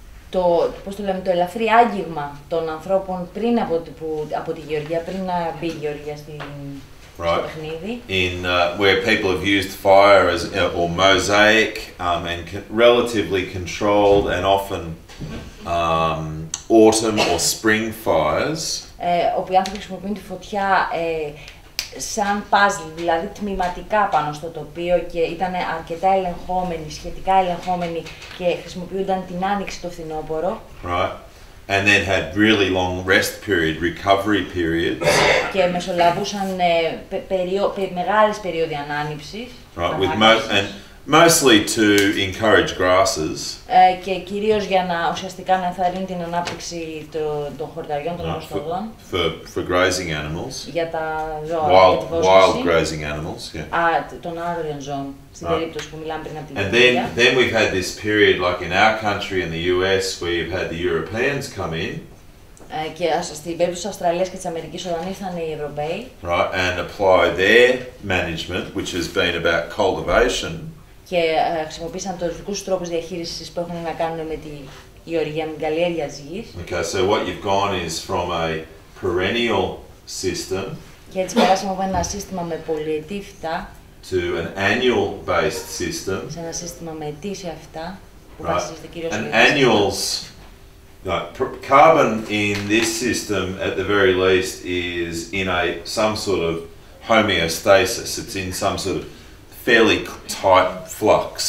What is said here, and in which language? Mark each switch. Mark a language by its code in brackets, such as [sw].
[el] Το ελαφρύ άγγιγμα των ανθρώπων πριν από τη γεωργία, πριν να μπει η γεωργία στο παιχνίδι. [en] Where people have used fire as or mosaic and relatively controlled and often autumn or spring fires. [el] Όπου οι άνθρωποι χρησιμοποιούν τη φωτιά σαν puzzle, δηλαδή τμηματικά πάνω στο τοπίο και ήταν αρκετά ελεγχόμενοι, σχετικά ελεγχόμενοι και χρησιμοποιούνταν την άνοιξη το φθινόπωρο. [en] Right. And then had really long rest period, recovery periods. [el] Και μεσολαβούσαν μεγάλες περίοδοι ανάνυψης. [en] Right, with mostly to encourage grasses. [el] Και κυρίως για να ουσιαστικά να ενθαρρύνει την ανάπτυξη των χορταριών, των οστοδών. [en] For grazing animals. [el] Για τα ζώα, [en] wild grazing animals, [el] των άγριων ζώων, στην περίπτωση που μιλάμε πριν από την γεωργία. [en] And then we've had this period, like in our country in the US, where you've had the Europeans come in. [el] Και στην περίπτωση της Αυστραλίας και της Αμερικής όταν ήρθαν οι Ευρωπαίοι. [en] Right, and apply their management, which has been about cultivation. [el] Και χρησιμοποίησαν τους δικούς τρόπους διαχείρισης που έχουν να κάνουν με τη γεωργία, με την καλλιέργεια της γης. [en] Okay, so what you've gone is from a perennial system. [el] Και έτσι περάσαμε από ένα σύστημα με πολυετή φυτά. [en] To an annual based system. [el] Σε ένα σύστημα με ετήσια φυτά που βασίζεται κυρίως [en] and annuals, carbon in this system at the very least is in some sort of homeostasis. It's in some sort of fairly tight flux.